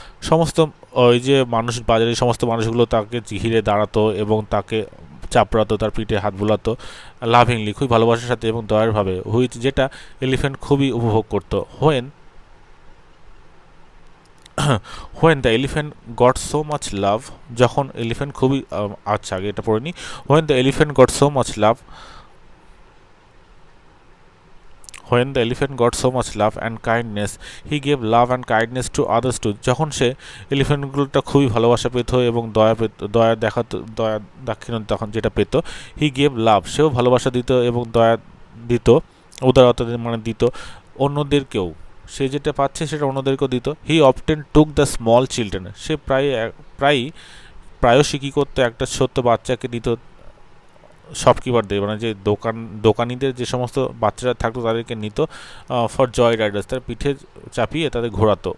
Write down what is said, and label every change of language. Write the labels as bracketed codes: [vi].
[bn] সমস্ত ওই যে বাজারের সমস্ত মানুষগুলো তাকে ঘিরে দাঁড়াতো এবং তাকে চাপড়াতো, তার পিঠে হাত বুলাতো, লাভিংলি খুবই ভালোবাসার সাথে এবং দয়ারভাবে, হুইচ যেটা এলিফ্যান্ট খুবই উপভোগ করতো। [en] when the elephant got so much love, [bn] যখন এলিফ্যান্ট খুবই আচ্ছা, আগে এটা পড়ে নি। [en] When the elephant got so much love, when the elephant got so much love and kindness, he gave love and kindness to others too. [bn] যখন সে এলিফ্যান্টগুলোটা খুবই ভালোবাসা পেত এবং দয়া দাক্ষিণ্য তখন যেটা পেত, [en] he gave love, [bn] সেও ভালোবাসা দিত এবং দয়া দিত, উদারতা মানে দিত অন্যদেরকেও। সে যেটা পাচ্ছে সেটা অন্যদেরকেও দিত। [en] he often took the small children, [bn] সে প্রায়শই কী করতো, একটা ছোট্ট বাচ্চাকে দিত শপকিপারদের, মানে যে দোকানিদের যে সমস্ত বাচ্চারা থাকতো তাদেরকে নিত [en] for joy riders, [bn] তার পিঠে চাপিয়ে তাদের ঘোরাতো।